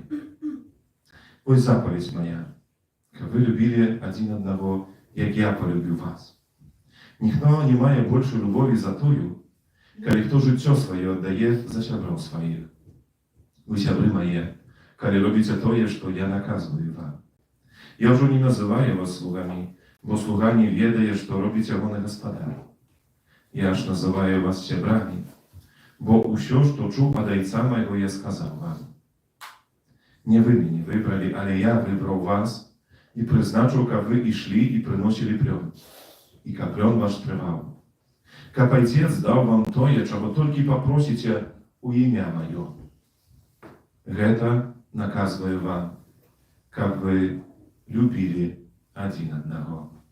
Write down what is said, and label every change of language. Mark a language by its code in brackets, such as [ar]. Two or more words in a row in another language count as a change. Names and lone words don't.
[be] Вось запаведь моя, каб вы любілі адзін аднаго, як я полюбіў вас. Ніхто не мае большай любові за тую, калі хто жыццё сваё аддае за сяброў сваіх. Вы, сябры мае, калі робіце тое, што я наказваю вам. [uk] Я вже не називаю вас слугами, бо слуга не ведає, що робить його господар. Я ж називаю вас сябрами, бо усе, що чув від Отця моєго, я сказав вам. Не ви мене вибрали, але я вибрав вас і призначив, як ви йшли і приносили плен, і як плен ваш тривав. [ru] Как Отец дал вам тое, чего только попросите у имя Мое. Это наказываю вам, как вы любили один одного.